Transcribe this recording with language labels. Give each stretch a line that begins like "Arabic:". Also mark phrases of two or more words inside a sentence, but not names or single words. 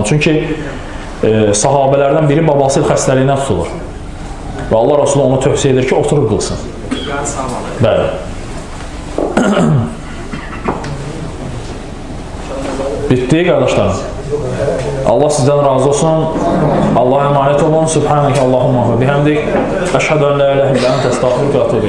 Azerbaijani: Çünki sahabələrdən biri babası xəstəliyinə tutulur. Və Allah Rasulü onu tövsiyə edir ki, oturub qılsın. Yarı saat olur. Bəli. Bitdi qardaşlarım. Allah sizdən razı olsun.
Turkish: Allah'a emanet olun.
Arabic: سبحانك اللهم وبحمدك أشهد أن لا إله إلا أنت أستغفرك وأتوب إليك.